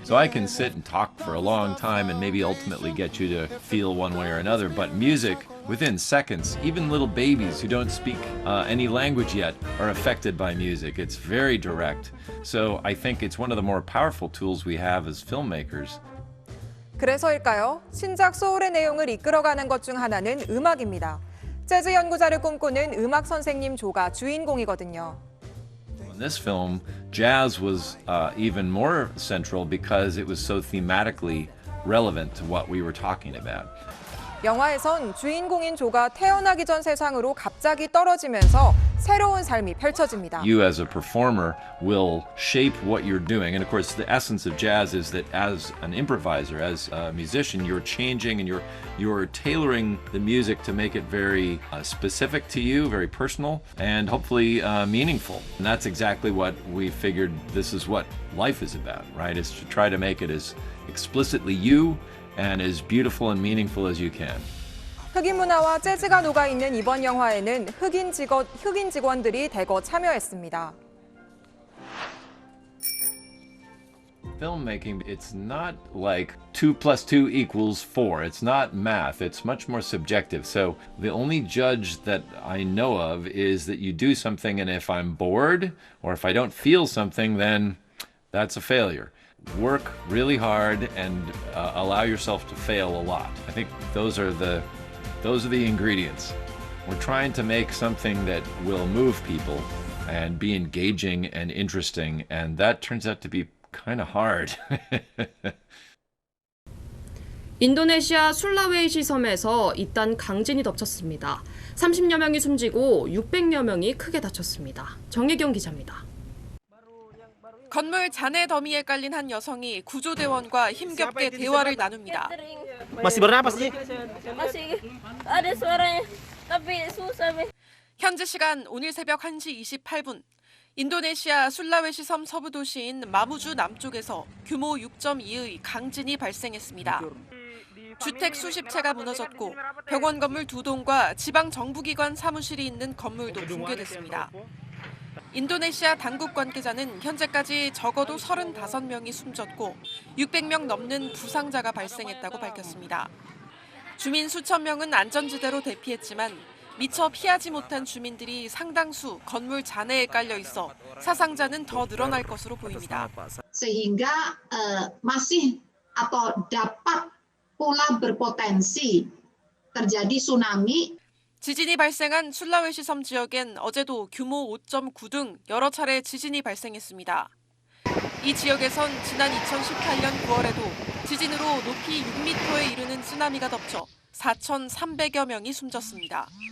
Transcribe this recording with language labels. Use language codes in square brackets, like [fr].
[en] So I can sit and talk for a long time and maybe ultimately get you to feel one way or another, but music, within seconds, even little babies who don't speak any language yet are affected by music. It's very direct. So I think it's one of the more powerful tools we have as filmmakers. [ko] 그래서일까요? 신작 소울의 내용을 이끌어가는 것 중 하나는 음악입니다. 재즈 연구자를 꿈꾸는 음악 선생님 조가 주인공이거든요. [en] In this film, jazz was even more central because it was so thematically relevant to what we were talking about. [ko] 영화에선 주인공인 조가 태어나기 전 세상으로 갑자기 떨어지면서 새로운 삶이 펼쳐집니다. [en] You as a performer will shape what you're doing. And of course, the essence of jazz is that as an improviser, as a musician, you're changing and you're tailoring the music to make it very specific to you, very personal, and hopefully meaningful. And that's exactly what we figured this is what life is about, right? Is to try to make it as explicitly you and as beautiful and meaningful as you can. [ko] 흑인 문화와 재즈가 녹아있는 이번 영화에는 흑인 직원들이 대거 참여했습니다. [en] Filmmaking, it's not like 2 + 2 = 4. It's not math. It's much more subjective. So the only judge that I know of is that you do something, and if I'm bored or if I don't feel something, then that's a failure. Work really hard and allow yourself to fail a lot. I think those are the ingredients. We're trying to make something that will move people and be engaging and interesting, and that turns out to be kind of hard. [ko] 인도네시아 술라웨이시 섬에서 잇단 강진이 덮쳤습니다. 30여 명이 숨지고 600여 명이 크게 다쳤습니다. 정혜경 기자입니다. 건물 잔해 더미에 깔린 한 여성이 구조대원과 힘겹게 대화를 나눕니다. [id] Masih bernapas sih? Masih ada suaranya, tapi susah. [ko] 현지 시간 오늘 새벽 1시 28분, 인도네시아 술라웨시 섬 서부 도시인 마무주 남쪽에서 규모 6.2의 강진이 발생했습니다. 주택 수십 채가 무너졌고 병원 건물 2동과 지방 정부기관 사무실이 있는 건물도 붕괴됐습니다. 인도네시아 당국 관계자는 현재까지 적어도 35명이 숨졌고 600명 넘는 부상자가 발생했다고 밝혔습니다. 주민 수천 명은 안전지대로 대피했지만 미처 피하지 못한 주민들이 상당수 건물 잔해에 깔려 있어 사상자는 더 늘어날 것으로 보입니다. [id] Sehingga masih atau dapat pula berpotensi terjadi tsunami. [ko] 지진이 발생한 술라웨시 섬 지역엔 어제도 규모 5.9 등 여러 차례 지진이 발생했습니다. 이 지역에선 지난 2018년 9월에도 지진으로 높이 6m에 이르는 쓰나미가 덮쳐 4,300여 명이 숨졌습니다.